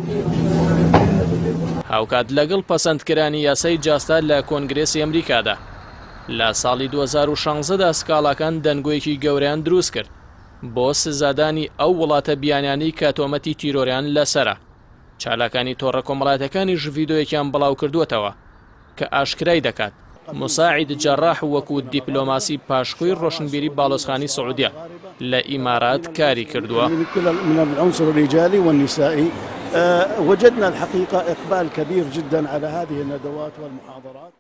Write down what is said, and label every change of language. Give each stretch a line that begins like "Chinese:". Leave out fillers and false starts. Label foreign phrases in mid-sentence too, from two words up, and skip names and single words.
Central Kurdish: هاوکات لەگەڵ پەسەندکرانی یاسای جاستا لە کۆنگرێسی ئەمریکادا لە ساڵی 2016دا سکاڵاکان دەنگۆیەکی گەورەیان دروست کرد بۆ سزادانی ئەو وڵاتە بیانیانی کە تۆمەتی تیرۆریان لەسرە. چالاکانی تۆڕە کۆمەڵایەتەکانیش ڤیدۆیەکیان بڵاو کردووەتەوە کە ئاشکرای دەکات موساعید جەڕاح وەکو دیپلۆماسی پاشکۆی ڕۆشنبیری باڵۆزخانی سعودیە لە ئیمارات کاری کردووە.
Arabic: من العنصر الرجالي والنسائي وجدنا الحقيقة إقبال كبير جدا على هذه الندوات والمحاضرات.